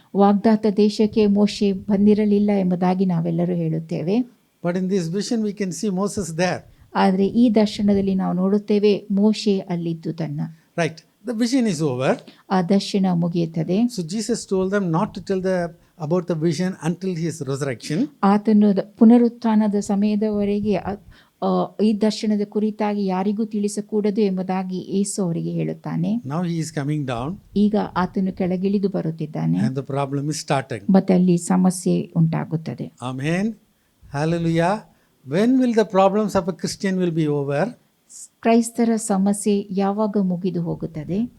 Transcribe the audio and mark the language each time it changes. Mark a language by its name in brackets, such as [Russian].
[Kannada] ವಾಗ್ದಾತ ದೇಶಕ್ಕೆ ಮೋಶೆ ಬಂದಿರಲಿಲ್ಲ ಎಂಬುದಾಗಿ ನಾವೆಲ್ಲರೂ ಹೇಳುತ್ತೇವೆ. [English] But in this vision we can see Moses there. [Kannada] ಆದರೆ ಈ ದರ್ಶನದಲ್ಲಿ ನಾವು ನೋಡುತ್ತೇವೆ ಮೋಶೆ ಅಲ್ಲಿದ್ದು ತನ್ನ. [English] Right. The vision is over. [Kannada] ಆ ದರ್ಶನ ಮುಗಿಯುತ್ತದೆ. [English] So Jesus told them not to tell about the vision until his resurrection. [Kannada] ಆತನು ಪುನರುತ್ಥಾನದ ಸಮಯದವರೆಗೆ ಈ ದರ್ಶನದ ಕುರಿತಾಗಿ ಯಾರಿಗೂ ತಿಳಿಸಕೂಡದು ಎಂಬುದಾಗಿ ಯೇಸು ಅವರಿಗೆ ಹೇಳುತ್ತಾನೆ. [English] Now he is coming down. [Kannada] ಈಗ ಆತನು ಕೆಳಗಿಳಿದು ಬರುತ್ತಿದ್ದಾನೆ. [English] And the problem is starting. [Kannada] ಮತ್ತೆ ಅಲ್ಲಿ ಸಮಸ್ಯೆ ಉಂಟಾಗುತ್ತದೆ. [English] Amen. Hallelujah. When will the problems of a Christian will be over? [Kannada] ಕ್ರೈಸ್ತರ ಸಮಸ್ಯೆ ಯಾವಾಗ ಮುಗಿದು ಹೋಗುತ್ತದೆ?